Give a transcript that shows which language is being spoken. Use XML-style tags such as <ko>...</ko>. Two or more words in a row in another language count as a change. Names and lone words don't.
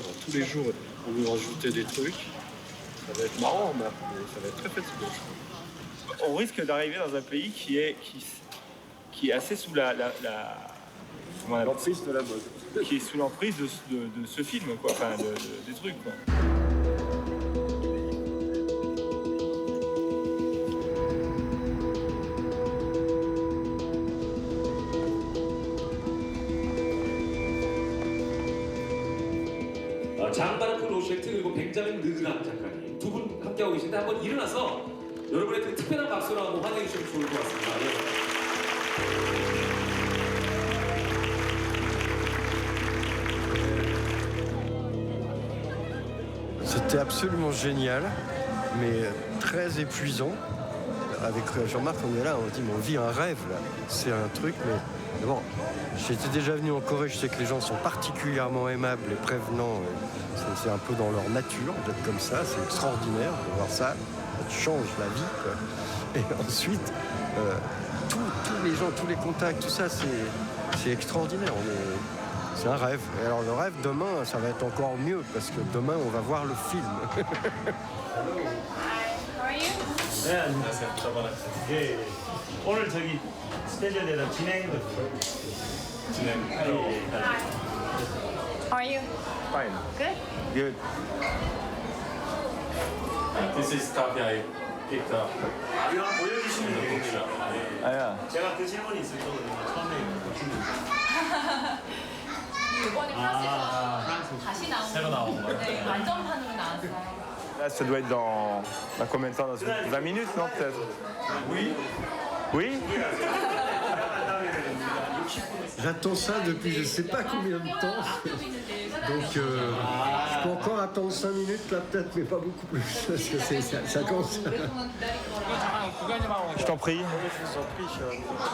<fr>Tous les jours, on nous rajoutait des trucs. Ça va être marrant, mais ça va être très fatigant, je crois. On risque d'arriver dans un pays qui est assez sous l'emprise de la mode. Qui est sous l'emprise de ce film, quoi. Enfin, des trucs, quoi.</fr> <ko>장바르크 로셰트 그리고 벤자민 르드람 작가님 두 분 함께하고 계신데 한번 일어나서 여러분의 그 특별한 박수로 한번 환영해 주시면 좋을 것 같습니다.</ko> <fr>C'était absolument génial, mais très épuisant. Avec Jean-Marc, on est là, on dit, mais on vit un rêve, là. C'est un truc, mais bon, j'étais déjà venu en Corée, je sais que les gens sont particulièrement aimables et prévenants. C'est un peu dans leur nature d'être comme ça, c'est extraordinaire de voir ça. Ça te change la vie, quoi. Et ensuite, tous les gens, tous les contacts, tout ça, c'est extraordinaire. C'est un rêve. Et alors le rêve, demain, ça va être encore mieux, parce que demain, on va voir le film.</fr> <ko>네, 안녕하세요. 예. 오늘 저기 스케줄에 대한 진행.</ko> <en>How are you? Fine. Good. Good. This is coffee I picked up.</en> <ko>이거 보여주시면 됩니다. 아야. 제가 그 질문이 있을 거거든요. 처음에 이번에 프랑스에서 다시 나온 새로 나온 거예요? 네, 완전판으로 나왔어요.</ko> <fr>Là, ça doit être dans combien de temps? Dans 20 minutes, non, peut-être? Oui. Oui? J'attends ça depuis je ne sais pas combien de temps. Donc je peux encore attendre 5 minutes là peut-être, mais pas beaucoup plus. Parce que ça commence. t'en prie. Je vous en prie, cher ami.</fr>